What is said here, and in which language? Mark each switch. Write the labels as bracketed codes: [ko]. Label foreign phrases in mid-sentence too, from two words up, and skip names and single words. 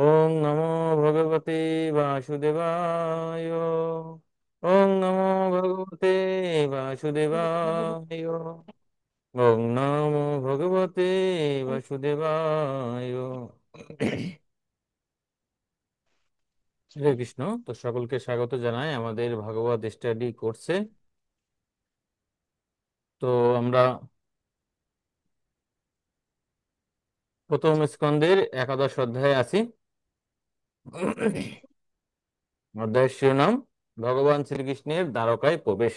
[sa] নমো ভগবতে বাসুদেবায়। ওং নমো ভগবতে বাসুদেবায়। ওং নমো ভগবতে বাসুদেবায়। হরে কৃষ্ণ। [bn] তো সকলকে স্বাগত জানাই আমাদের ভাগবত স্টাডি কোর্সে। তো আমরা প্রথম স্কন্ধের একাদশ অধ্যায়ে আছি। অধ্যায়ের শিরোনাম ভগবান শ্রীকৃষ্ণের দ্বারকায় প্রবেশ।